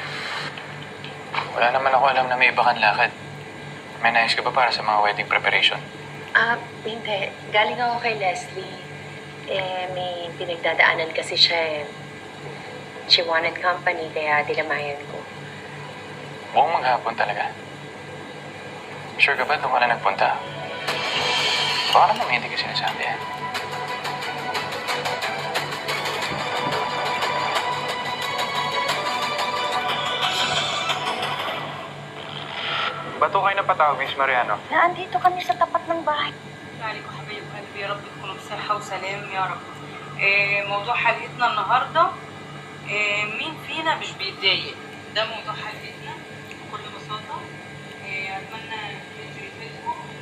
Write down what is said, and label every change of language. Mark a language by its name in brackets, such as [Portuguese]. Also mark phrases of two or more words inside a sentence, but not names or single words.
[Filipino] Wala naman ako alam na may iba kang lakad. May nais ka ba para sa mga [English] wedding preparation? [Filipino] Hindi. Galing ako kay Leslie. May pinagdadaanan kasi siya. [English] She wanted company, [Filipino] kaya dilamayan ko. Buong maghapon talaga. Sure ka ba doon ka na nagpunta? Baka naman hindi ka sinasabi. Ba't kayo napatawag, Miss Mariano? Naandito kami sa tapat ng bahay. [Arabic] عليكم حبايب قلبي، يا رب تكونوا بصحة وسلام يا رب. موضوع حلقتنا النهاردة، مين فينا مش بيتضايق؟ ده موضوع حلقتنا بكل بساطة. أتمنى الفيديو يفيدكم.